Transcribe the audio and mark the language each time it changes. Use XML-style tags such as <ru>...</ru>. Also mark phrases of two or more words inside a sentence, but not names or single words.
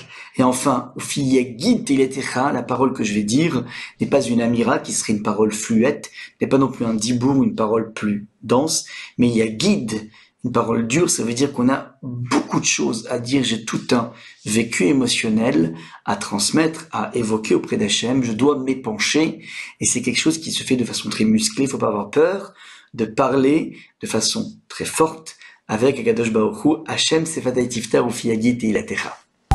<fr>Et enfin, la parole que je vais dire n'est pas une amira qui serait une parole fluette, n'est pas non plus un dibour, une parole plus dense, mais il y a guide, une parole dure. Ça veut dire qu'on a beaucoup de choses à dire. J'ai tout un vécu émotionnel à transmettre, à évoquer auprès d'Hachem. Je dois m'épancher, et c'est quelque chose qui se fait de façon très musclée. Il faut pas avoir peur de parler de façon très forte avec</fr> <he>הקדוש ברוך הוא. השם שפתי תפתח ופי יגיד תהלתך.</he>